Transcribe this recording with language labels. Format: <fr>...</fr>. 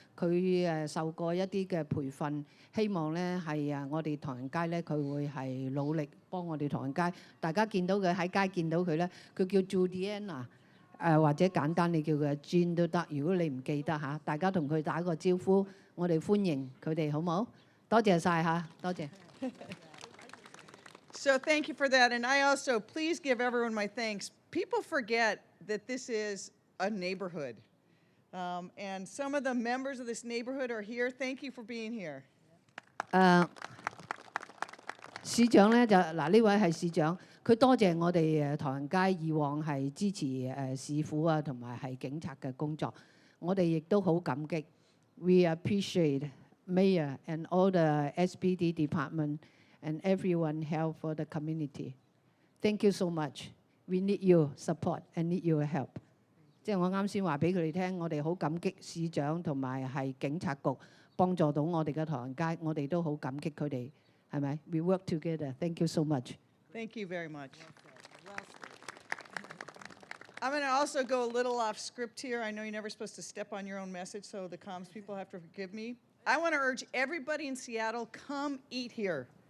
<yue>佢受過一啲嘅培訓，希望咧係我哋唐人街咧，佢會係努力幫我哋唐人街。大家見到佢喺街見到佢咧，佢叫 Juliana。或者簡單你叫佢 Jean 都得，如果你唔記得嚇，大家同佢打個招呼，我哋歡迎佢哋好冇？多謝晒嚇，多謝。</yue> <en>So thank you for that. And I also, please give everyone my thanks. People forget that this is a neighborhood. And some of the members of this neighborhood are here. Thank you for being here.</en> <yue>市長咧就嗱呢位係市長，佢多謝我哋唐人街以往係支持市府啊同埋係警察嘅工作，我哋亦都好感激。</yue> <en>We appreciate Mayor and all the SPD department and everyone help for the community. Thank you so much. We need your support and need your help.</en> <yue>即係我啱先話俾佢哋聽，我哋好感激市長同埋係警察局幫助到我哋嘅唐人街，我哋都好感激佢哋。係咪</yue> <en>？We work together. Thank you so much. Thank you very much. I'm going to also go a little off script here. I know you're never supposed to step on your own message, so the comms people have to forgive me. I want to urge everybody in Seattle, come eat here.</en>